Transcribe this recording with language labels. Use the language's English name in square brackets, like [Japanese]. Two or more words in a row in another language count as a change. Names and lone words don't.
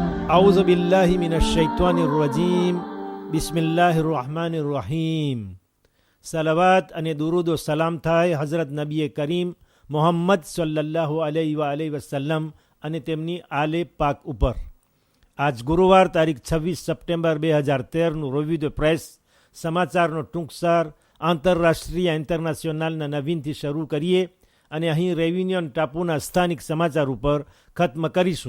[Arabic] أعوذ بالله من الشيطان الرجيم بسم الله الرحمن الرحيم [Gujarati] સલાવત અને દુરૂદ વ સલામ થાય હઝરત નબી કરીમ મોહમ્મદ [Arabic] صلى الله عليه وسلم [Gujarati] અને તેમની આલે પાક ઉપર. આજ ગુરુવાર તારીખ 26 સપ્ટેમ્બર 2013નું [French] revue de presse [Gujarati] સમાચારનો ટૂંકસાર આંતરરાષ્ટ્રીય ઇન્ટરનેશનલના નવીનથી શરૂ કરીએ અને અહીં રેયુનિયન ટાપુના સ્થાનિક સમાચાર ઉપર ખત્મ કરીશું.